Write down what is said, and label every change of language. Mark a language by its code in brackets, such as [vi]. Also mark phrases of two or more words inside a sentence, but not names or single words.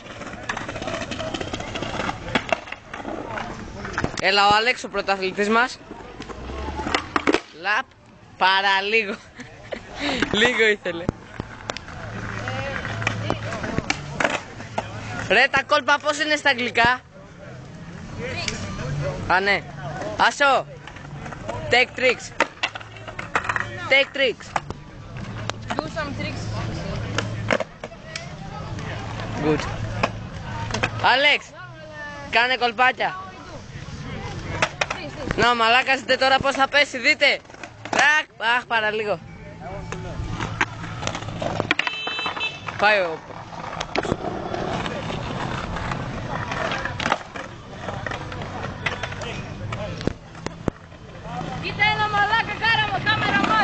[el] Έλα ο Άλεξ, ο πρωταθλητής μας. Λαπ. Παραλίγο. Λίγο ήθελε. Ρε τα κόλπα πώς είναι στα αγγλικά? Α ναι. Άσο. [en] Take tricks. Take tricks. Do some tricks. Good. [el] Άλεξ. Κάνε κολπάκια. Να μαλάκας, δείτε τώρα πως θα πέσει, δείτε. Αχ, παραλίγο. Πάει ο... Κοίτα ένα μαλάκα κάμεραμαν.